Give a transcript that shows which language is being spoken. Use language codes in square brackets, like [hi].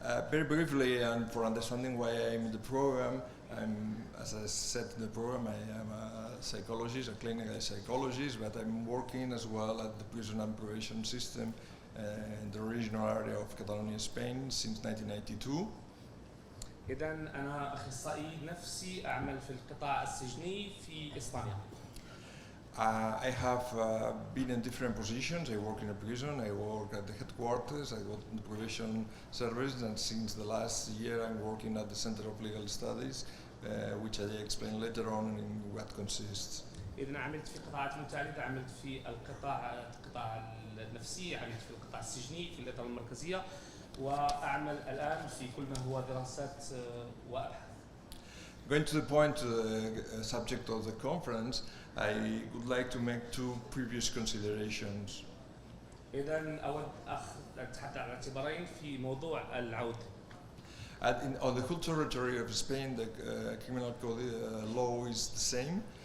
[en] Very briefly, and for understanding why I'm in the program, as I said in the program, I am a psychologist, a clinical psychologist, but I'm working as well at the prison and probation system in the regional area of Catalonia, Spain since 1992. [ar] إذا أنا أخصائي نفسي أعمل في القطاع السجني في إسبانيا. [en] I have been in different positions. I work in a prison, I work at the headquarters, I work in the probation service, and since the last year I'm working at the Center of Legal Studies, which I explain later on in what consists. [ar] إذا عملت في قطاعات متعددة، عملت في القطاع النفسي، عملت في القطاع السجني في الإدارة المركزية، وأعمل الآن في كل ما هو دراسات وأبحاث. [en] Going to the point, the subject of the conference, I would like to make 2 previous considerations. [ar] إذا أود أتحدث عن اعتبارين في موضوع العودة. [en] On the whole territory of Spain, the criminal code law is the same.